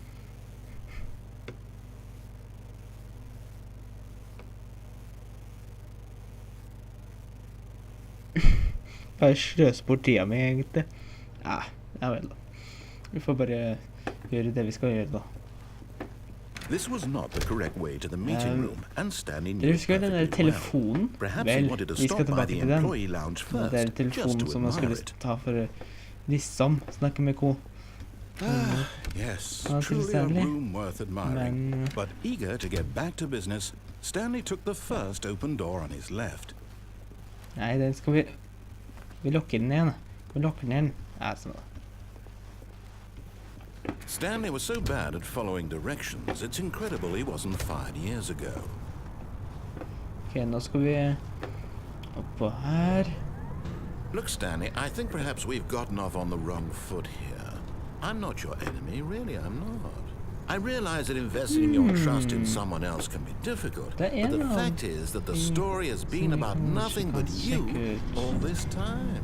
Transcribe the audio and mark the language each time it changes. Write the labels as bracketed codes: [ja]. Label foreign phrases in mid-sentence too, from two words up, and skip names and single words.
[no] Bare sløs bort tida mi, egentlig. Ja vel da. Vi får bare gjøre det vi skal gjøre da. [en] This was not the correct way to the meeting room, and Stanley knew [no] Dere [en] it [no] husker den der [en] perfectly well. [no] telefonen? [en] Perhaps he [no] Vel, [en] wanted to [no] vi skal [en] stop by [no] tilbake [en] the [no] til den. [en] employee lounge [no] Det [en] first, [no] er [en] just [no] telefonen [en] to [no] som man skulle [en] admire it. [no] ta for liksom snakke med ko. [en] Yes, [no] Ja, [en] truly a Stanley. room worth admiring. [no] Men [en] But eager to get back to business, Stanley took the first open door on his left. [sv] Nej, den ska vi lockar den igen. Vi lockar den igen. Alltså. [en] Stanley was so bad at following directions, it's incredible he wasn't fired years ago. [sv] Okej, då ska vi upp på här. [en] Look, Stanley, I think perhaps we've gotten off on the wrong foot here. I'm not your enemy, really, I'm not. I realize that investing your trust in someone else can be difficult, but the fact is that the story has been about nothing but you all this time.